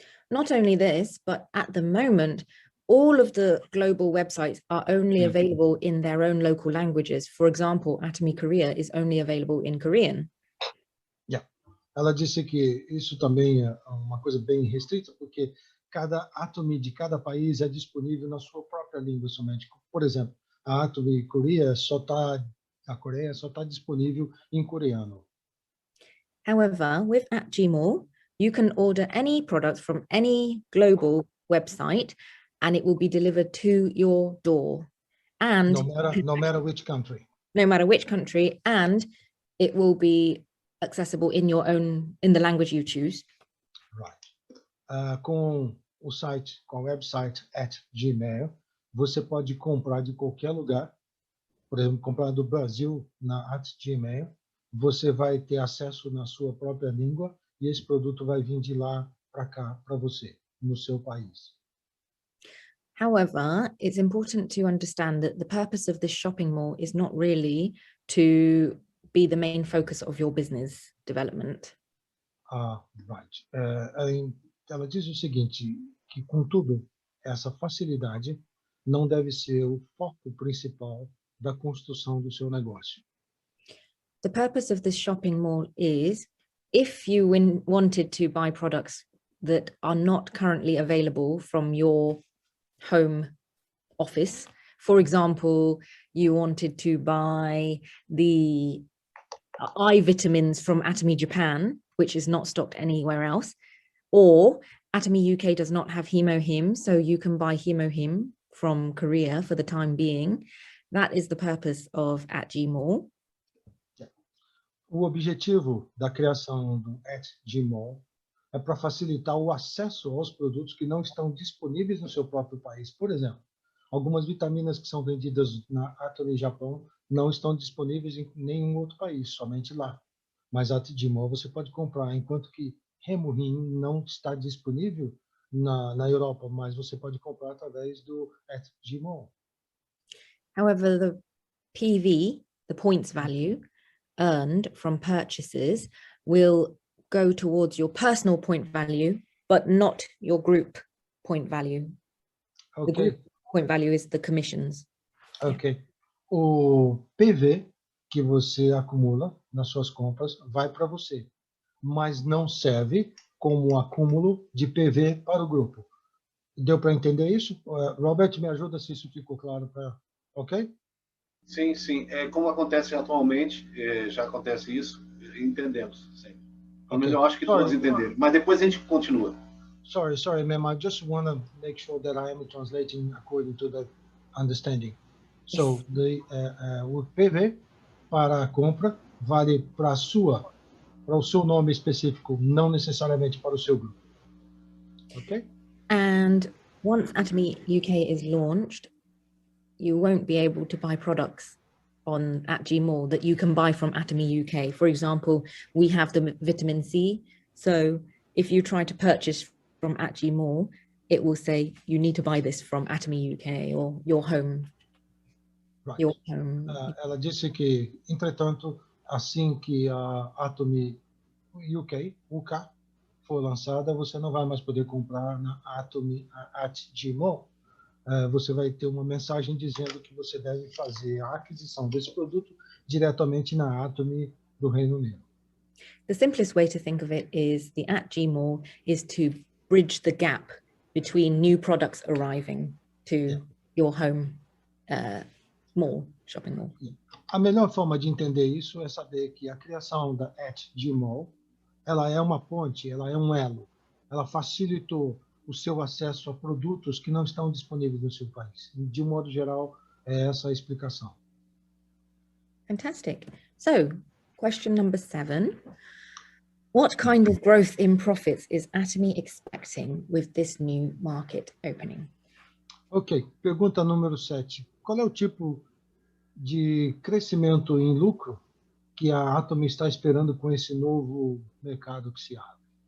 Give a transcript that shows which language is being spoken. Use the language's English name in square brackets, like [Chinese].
[English] Not only this, but at the moment, all of the global websites are only available in their own local languages. For example, Atomy Korea is only available in Korean. Yeah. [Portuguese] Ela disse que isso também é uma coisa bem restrita, porque cada Atomy de cada país é disponível na sua própria língua somente. Por exemplo, a Atomy Coreia a Coreia só está disponível em coreano. [English] However, with @gmall, you can order any product from any global website and it will be delivered to your door. And no matter which country. No matter which country, and it will be accessible in the language you choose. Right. [Portuguese] Com o site, com o website @gmail, você pode comprar de qualquer lugar. Por exemplo, comprar do Brasil na @gmail, você vai ter acesso na sua própria língua e esse produto vai vir de lá para cá, para você, no seu país. [English] However, it's important to understand that the purpose of this shopping mall is not really to be the main focus of your business development. Right. [Portuguese] Ela diz o seguinte, que contudo, essa facilidade não deve ser o foco principal da construção do seu negócio. [English] The purpose of this shopping mall is, if you wanted to buy products that are not currently available from your home office, for example, you wanted to buy the eye vitamins from Atomy Japan, which is not stocked anywhere else, or Atomy UK does not have HemoHim, so you can buy HemoHim from Korea for the time being. That is the purpose of @gmall. [Portuguese] O objetivo da criação do @gmall é para facilitar o acesso aos produtos que não estão disponíveis no seu próprio país. Por exemplo, algumas vitaminas que são vendidas na Atomy Japão não estão disponíveis em nenhum outro país, somente lá. Mas a @gmall você pode comprar, enquanto que HemoHim não está disponível na Europa, mas você pode comprar através do @gmall. [English] However, the PV, the points value earned from purchases, will go towards your personal point value, but not your group point value. Okay. The group point value is the commissions. Ok. [Portuguese] O PV que você acumula nas suas compras vai para você, mas não serve como acúmulo de PV para o grupo. Deu para entender isso? Robert, me ajuda se isso ficou claro para... Ok? Sim, sim. Como acontece atualmente, já acontece isso, entendemos. Sim. Pelo menos eu acho que todos entenderam. Mas depois a gente continua. [English] Sorry, ma'am. I just want to make sure that I am translating according to the understanding. [Portuguese] So, o PV para a compra vale para o seu nome específico, não necessariamente para o seu grupo. Ok? [English] And once Atomy UK is launched, you won't be able to buy products on @gmall that you can buy from Atomy UK. For example, we have the vitamin C. So if you try to purchase from @gmall, it will say you need to buy this from Atomy UK or your home. Right. Your home. [Portuguese] Ela disse que, entretanto, assim que a Atomy UK for lançada, você não vai mais poder comprar na Atomy @gmall. Você vai ter uma mensagem dizendo que você deve fazer a aquisição desse produto diretamente na Atomy do Reino Unido. [English] The simplest way to think of it is the @gmall is to bridge the gap between new products arriving to your home mall, shopping mall. [Portuguese] A melhor forma de entender isso é saber que a criação da @gmall, ela é uma ponte, ela é um elo. Ela facilitou o seu acesso a produtos que não estão disponíveis no seu país. De um modo geral, é essa a explicação. [English] Fantastic. So, question number 7. What kind of growth in profits is Atomy expecting with this new market opening? [Portuguese] Ok, pergunta número 7. Qual é o tipo de crescimento em lucro que a Atomy está esperando com esse novo mercado que se abre?